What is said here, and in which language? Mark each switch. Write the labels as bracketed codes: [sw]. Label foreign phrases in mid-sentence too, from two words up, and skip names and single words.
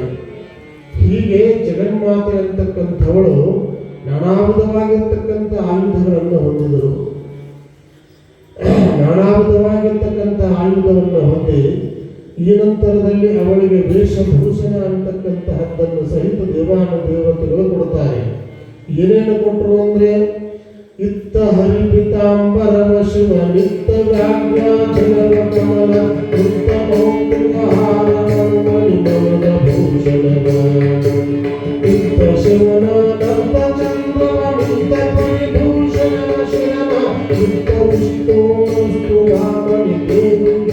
[kn] ಹೀಗೆ ಜಗನ್ಮಾತೆ ಅಂತಕ್ಕಂಥವಳು ನಾನಾ ವಿಧವಾಗಿರ್ತಕ್ಕಂಥ ಆಯುಧಗಳನ್ನು ಹೊಂದಿದರು. ನಾನಾ ವಿಧವಾಗಿರ್ತಕ್ಕಂಥ ಆಯುಧವನ್ನು ಹೊಂದಿ ಈ ನಂತರದಲ್ಲಿ ಅವಳಿಗೆ ವೇಷಭೂಷಣ ಅಂತಕ್ಕಂತಹದ್ದನ್ನು ಸಹಿತ ದೇವಾನುದೇವತೆಗಳು ಕೊಡ್ತಾರೆ. ಏನೇನು ಕೊಟ್ಟರು ಅಂದ್ರೆ ಇತ್ತ ಹರಿಪಿತಾಂಬರವ ಶಿವ ನಿತ್ತ ವ್ಯಾಘ್ರಾಚಲವ ಕಮಲ ನಿತ್ತ ಮೌಕ್ತಿಕಹಾರಮಣಿಮೌನ ಭೂಷಣವ ಇತ್ತ ಶಿವನ ದತ್ತ ಚಂದ್ರವ ನಿತ್ತ ಪರಿಭೂಷಣವ ಶಿರವ ಇತ್ತ ವಿಷ್ಣು ವಸ್ತು ರಾಮಣಿ ದೇವಿ